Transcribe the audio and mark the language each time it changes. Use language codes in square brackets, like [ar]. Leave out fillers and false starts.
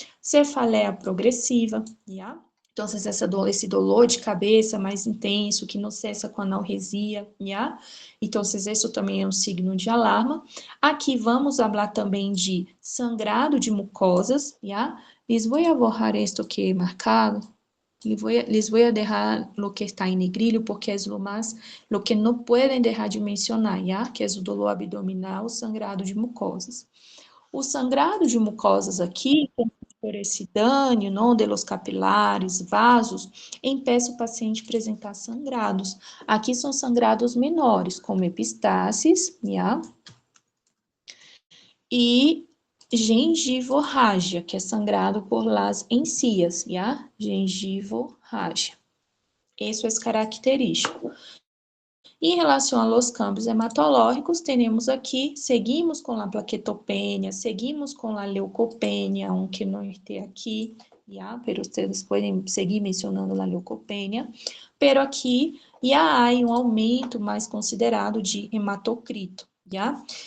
[pt] Cefaleia progressiva, já? Então, esse dolor de cabeça mais intenso, que não cessa com analgesia, já? Então, isso também é um [es] signo de alarma. [pt] Aqui vamos falar também de [es] sangrado de mucosas, [pt] já? [es] Les voy a borrar esto que he marcado. Les voy a dejar lo que está en negrillo porque es lo que no pueden dejar de mencionar, ¿ya? Que es o dolor abdominal, sangrado de mucosas. [pt] O sangrado de mucosas aqui, por esse dano, não, [es] de los capilares, [pt] vasos, impeça o paciente a apresentar sangrados. Aqui são sangrados menores, como epistaxis, [es] ¿ya? [pt] E gengivorrágia, que é [es] sangrado por las encias, ¿ya? [pt] Gengivorrágia. Isso é característico. Em relação aos câmbios hematológicos, temos aqui, seguimos com a plaquetopenia, seguimos com a leucopenia, [es] aunque [pt] não esté aqui, já, [es] pero [pt] vocês podem seguir mencionando a leucopenia, pero aqui já há um aumento mais considerado de hematocrito, já?